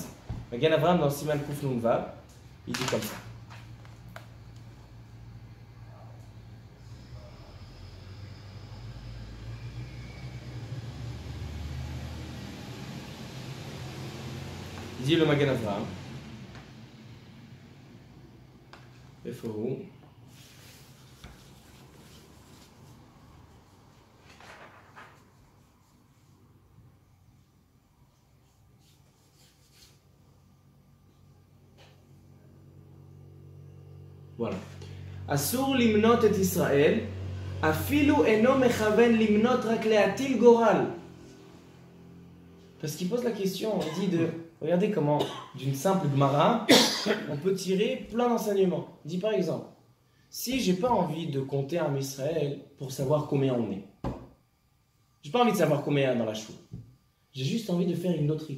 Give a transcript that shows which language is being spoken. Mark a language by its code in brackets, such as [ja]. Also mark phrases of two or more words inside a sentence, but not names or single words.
[fr] Magen Avraham dans [he] סימן קוף נון וו, [fr] il dit comme ça. Il dit le Magen Avraham. [he] איפה הוא? וואלה. אסור למנות את ישראל, אפילו אינו מכוון למנות רק להטיל גורל. [fr] Parce qu'il pose la question, il dit de... Regardez comment, d'une simple Gemara, on peut tirer plein d'enseignements. Il dit par exemple, si j'ai pas envie de compter un Israël pour savoir combien on est, j'ai pas envie de savoir combien il y a dans la choule, j'ai juste envie de faire une loterie.